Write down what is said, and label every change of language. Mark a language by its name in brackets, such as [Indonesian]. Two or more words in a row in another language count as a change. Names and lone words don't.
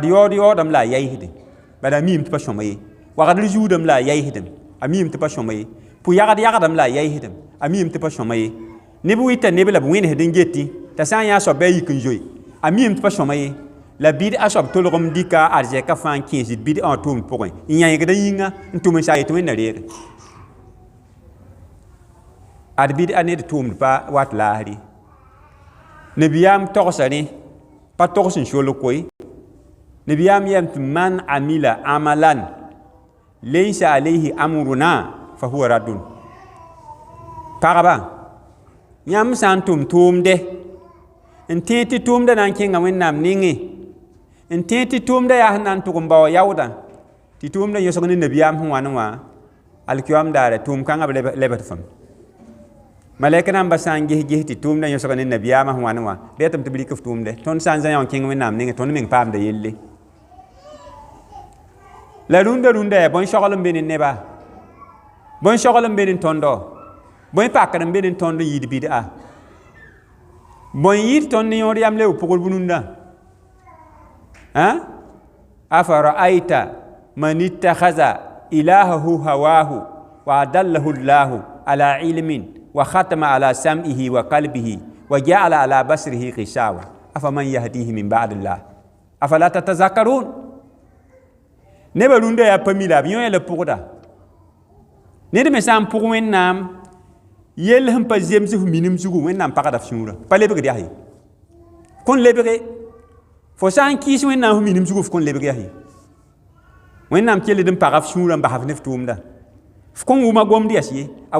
[Mossi] yaood-yaoodame la a yaɩsde bad a miime tɩ pa sõma ye wagdr zuudame la a yaɩsdem a miime tɩ pa sõma ye pu-yagd-yagdame la a yaɩsdem a miime tɩ pa sõma ye neb wɩta neb la b wẽnsd n geti t'a sã n yã soab bɩ a yik n zoe a miime tɩ pa sõma ye la bɩd-a soab tolgem dɩka arzɛka fãa n kẽesd bɩd-a wã tʋʋmd pʋgẽ n yãegda yĩnga n tʋm n sa yetɩ wẽnna reege ad bɩd-a ned tʋʋmd pa wat laasre nabiyaam togsa rẽ pa togs n solg koe nabiyaam yam tɩ [Arabic] من عمل عملا ليس عليه أمرنا فـ هو رد [Mossi] pagba yãmb sã n tʋm tʋʋmdɛ n tẽ tɩ tʋʋmda na n kẽnga wẽnnaam nengẽ n tẽ tɩ tʋʋmda yaa sẽn na n tʋg n bao yaoodã tɩ tʋʋmda yõsg ne nabiyaam sẽn wa ne wã alkiyaam daara tʋʋm kãngã b lebd fãm malɛk nambã sã n ges tɩ tʋʋmda yõsg ne nabiyaamã sẽn wa ne wã retame tɩ b rɩk f tʋʋmdɛ tõnd sã n zã yã n kẽng wẽnnaam nengẽ tõnd meng paamda yelle la rũndã yaa bõn-sogl n be ne nebã bõn-sogl n be ne tõndɔ bõe-pakr n be ne tõnd n yɩɩd bɩd-a bõn yɩɩd tõnd ne yõod yam le b pʋgr bunundã [Arabic] أفـ رأيت من اتخذ إلهه هواه وأضله الله على علم وختم على سمعه وقلبه وجعل على بصره غشاوة أفـ من يهديه من بعد الله أفلا تتذكرون [Mossi] neba rũndã yaa pa mi la b yõ la pʋgda ned me sã n pʋg wẽnnaam yell sẽn pa zems f minim zugu wẽnnaam pagda f sũurã pa lebgd yaa ye kõn lebge fo sã n kɩɩs wẽnnaam f minim zugu f kõn lebg yaa ye wẽnnaam kell d n pag f sũurã n basf ne f tʋʋmda f kõn wʋma gomd yas ye a